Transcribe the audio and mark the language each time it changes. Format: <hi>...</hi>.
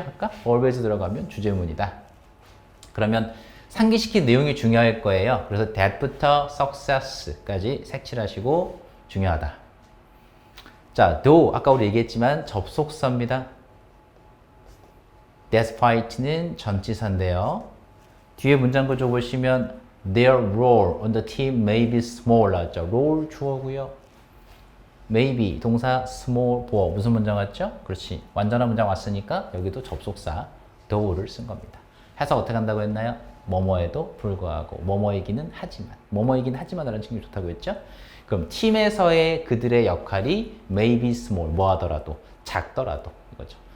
<ko>아까 always 들어가면 주제문이다. 그러면 상기시킨 내용이 중요할 거예요. 그래서 that부터 success까지 색칠하시고 중요하다. 자, though 아까 우리 얘기했지만 접속사입니다. despite는 전치사인데요. 뒤에 문장 구조 보시면</ko> <en>their role on the team may be small</en> <ko>나왔죠. role 주어고요. maybe 동사 small 보어 무슨 문장 왔죠? 그렇지. 완전한 문장 왔으니까 여기도 접속사 though를 쓴 겁니다. 해석 어떻게 한다고 했나요? 뭐뭐에도 불구하고 뭐뭐이기는 하지만 뭐뭐이긴 하지만 라는 친구 좋다고 했죠? 그럼 팀에서의 그들의 역할이</ko> <en>may be small</en> <ko>뭐 하더라도 작더라도 이거죠.</ko>